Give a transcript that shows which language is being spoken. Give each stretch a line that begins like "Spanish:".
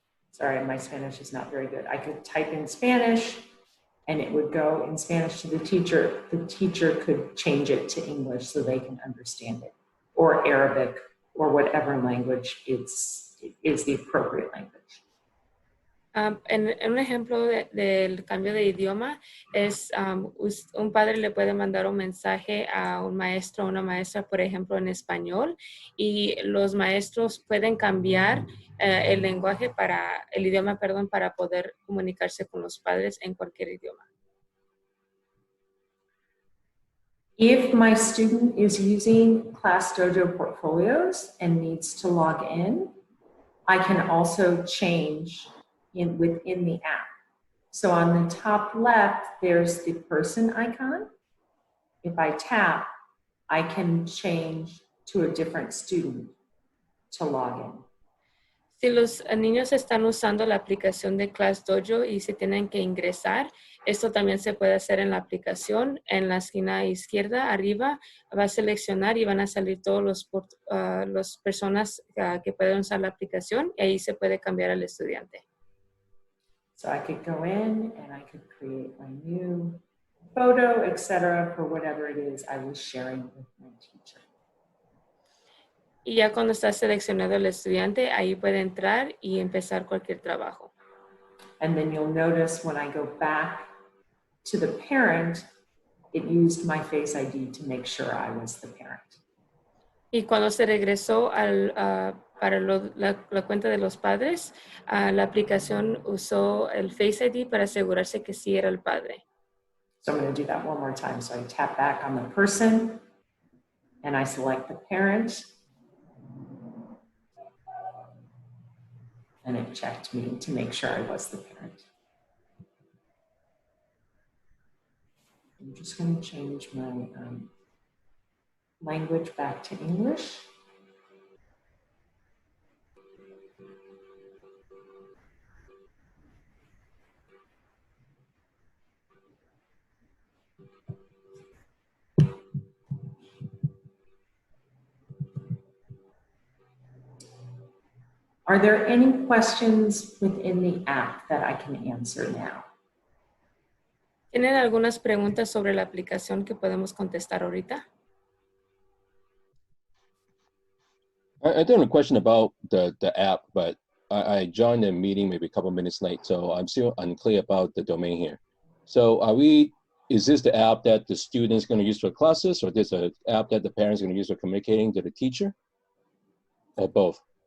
English: Sorry, my Spanish is not very good. I could type in Spanish and it would go in Spanish to the teacher. The teacher could change it to English so they can understand it, or Arabic, or whatever language is the appropriate language.
Spanish: En un ejemplo del cambio de idioma es un padre le puede mandar un mensaje a un maestro o una maestra, por ejemplo, en español, y los maestros pueden cambiar el lenguaje el idioma, perdón, para poder comunicarse con los padres en cualquier idioma.
English: If my student is using ClassDojo portfolios and needs to log in, I can also change within the app. So on the top left, there's the person icon. If I tap, I can change to a different student to log in.
Spanish: Si los niños están usando la aplicación de ClassDojo y se tienen que ingresar, esto también se puede hacer en la aplicación. En la esquina izquierda, arriba, va a seleccionar y van a salir todos las personas que pueden usar la aplicación, y ahí se puede cambiar al estudiante.
English: So I could go in and I could create my new photo, etc., for whatever it is I was sharing with my teacher.
Spanish: Y ya cuando está seleccionado el estudiante, ahí puede entrar y empezar cualquier trabajo.
English: And then you'll notice when I go back to the parent, it used my Face ID to make sure I was the parent.
Spanish: Y cuando se regresó para la cuenta de los padres, la aplicación usó el Face ID para asegurarse que sí era el padre.
English: So I'm going to do that one more time. So I tap back on the person and I select the parent. And it checked me to make sure I was the parent. I'm just going to change my language back to English. Are there any questions within the app that I can answer now?
Spanish: ¿Tienen algunas preguntas sobre la aplicación que podemos contestar ahorita?
English: I do have a question about the app, but I joined the meeting maybe a couple minutes late, so I'm still unclear about the domain here. So is this the app that the student's going to use for classes, or this an app that the parents are going to use for communicating to the teacher, or both?